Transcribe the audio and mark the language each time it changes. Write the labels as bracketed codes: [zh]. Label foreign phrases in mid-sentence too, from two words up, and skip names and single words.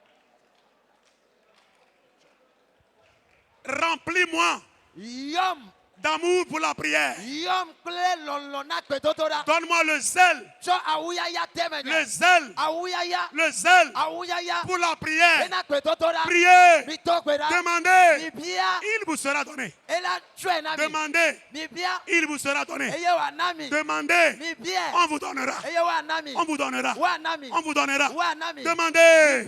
[fr] Remplis-moi d'amour pour la prière. [ee] Yom kple lɔlɔ na gbedodoɖa. [fr] Donne-moi le zèle, [ee] Tsɔ awuyaya de [fr] le [ee] menye. [fr] zèle, [ee] Awuyaya. [fr] le zèle [ee] Awuyaya. [fr] pour la prière. [ee] Ena gbedodoɖa. [fr] Priez, [ee] Mi tɔ gbe ɖa. [fr] demandez, [ee] Mi bia. [fr] il vous sera donné. [ee] Ela tsɔe na mi. [fr] Demandez, [ee] Mi bia. [fr] il vous sera donné. [ee] Eye wa na mi. [fr] Demandez, [ee] Mi bia. [fr] on vous donnera. [ee] Eye wa na mi. [fr] On vous donnera. [ee] Wa na mi. [fr] On vous donnera. [ee] Wa na mi. [fr] Demandez.